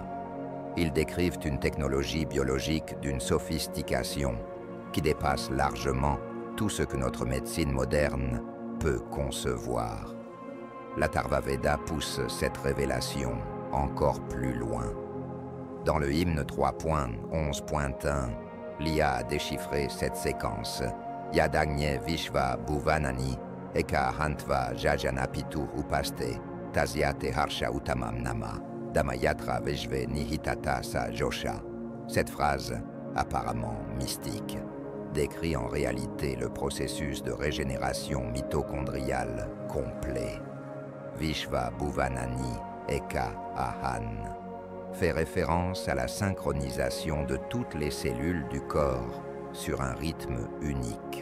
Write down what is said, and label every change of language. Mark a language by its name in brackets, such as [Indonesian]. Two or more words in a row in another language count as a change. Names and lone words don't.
[French] Ils décrivent une technologie biologique d'une sophistication qui dépasse largement tout ce que notre médecine moderne peut concevoir. L'Atharva Veda pousse cette révélation encore plus loin. Dans le hymne 3.11.1, l'IA a déchiffré cette séquence. [Sanskrit] Yadagne Vishva Bhuvanani Eka Hantva Jajana Pitu Upaste Tasyate Harsha Utamam Nama Damayatra Veshve Nihitata Sa Josha. [French] Cette phrase, apparemment mystique, décrit en réalité le processus de régénération mitochondriale complet. [Sanskrit] Vishva Bhuvanani Eka Ahan [French] fait référence à la synchronisation de toutes les cellules du corps sur un rythme unique.